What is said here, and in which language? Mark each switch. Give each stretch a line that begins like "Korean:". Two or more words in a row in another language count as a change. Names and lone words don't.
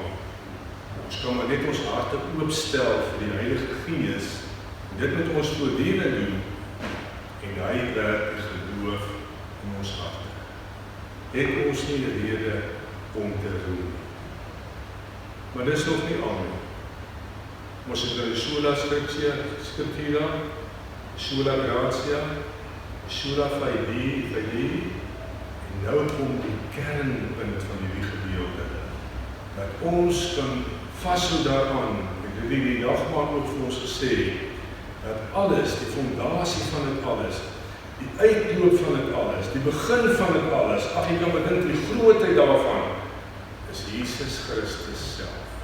Afrikaans: Ons kan maar net ons harte oopstel vir die Heilige Gees. Dit moet ons voortdurend doen. En hy werk die geloof in ons harte. Het ons nie 'n rede om te roem. Maar dis nog nie al nie. Ons het nou die
Latin: sola scriptura, sola gratia, sola fidei,
Afrikaans: en nou kom die kernpunt van hierdie gedeelte, dat ons kan vashou daaraan, ek het die dagmaat ook vir ons gesê, dat alles, die fondasie van dit alles, die uitloop van dit alles, die begin van dit alles, ag jy kan bedink die grootheid daarvan, is Jesus Christus self.